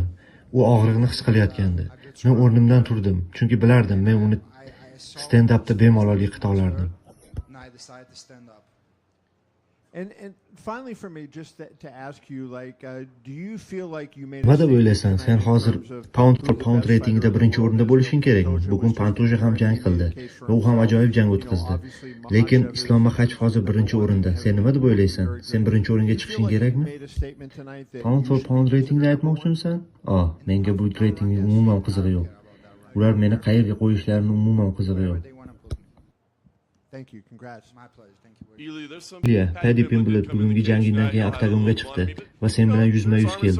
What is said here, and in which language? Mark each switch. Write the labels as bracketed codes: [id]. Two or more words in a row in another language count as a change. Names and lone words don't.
[uz] U og'riqni his qilayotgandi. Men o'rnimdan turdim, chunki bilardim men uni stand-upda bemalol yiqita olardim. Nima deb o'ylaysan? Sen hozir [en] pound for pound [uz] reytingida birinchi o'rinda bo'lishing kerakmi? Bugun Pantoja ham jang qildi va u ham ajoyib jang o'tkazdi. Lekin Islom Maxachev hozir birinchi o'rinda. Sen nima deb o'ylaysan? Sen birinchi o'ringa chiqishing kerakmi? [en] Pound for pound [uz] reytingda aytmoqchimisan? Menga bu reytingning umuman qizig'i yo'q. Ular meni qayerga qo'yishlarini umuman qizig'i yo'q. Ilya, Paddy Pimblett bugungi jangidan keyin oktagonga chiqdi va sen bilan yuzma-yuz keldi.